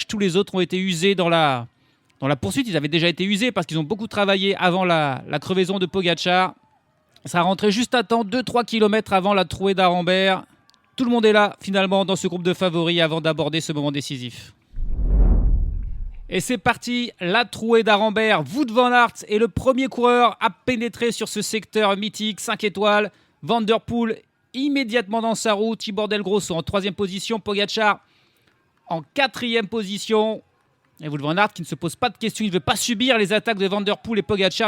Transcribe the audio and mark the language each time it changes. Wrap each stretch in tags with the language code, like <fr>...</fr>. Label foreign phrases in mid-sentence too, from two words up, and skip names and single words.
<fr>Tous les autres ont été usés dans la poursuite. Ils avaient déjà été usés parce qu'ils ont beaucoup travaillé avant la crevaison de Pogacar. Ça a rentré juste à temps, 2-3 km avant la trouée d'Arambert. Tout le monde est là, finalement, dans ce groupe de favoris avant d'aborder ce moment décisif. Et c'est parti, la trouée d'Arambert. Wout van Aert est le premier coureur à pénétrer sur ce secteur mythique, 5 étoiles. Van Der Poel immédiatement dans sa roue. Tibor Del Grosso en 3e position. Pogacar en 4e position. Et Wout van Aert qui ne se pose pas de questions. Il ne veut pas subir les attaques de Van Der Poel et Pogacar.</fr>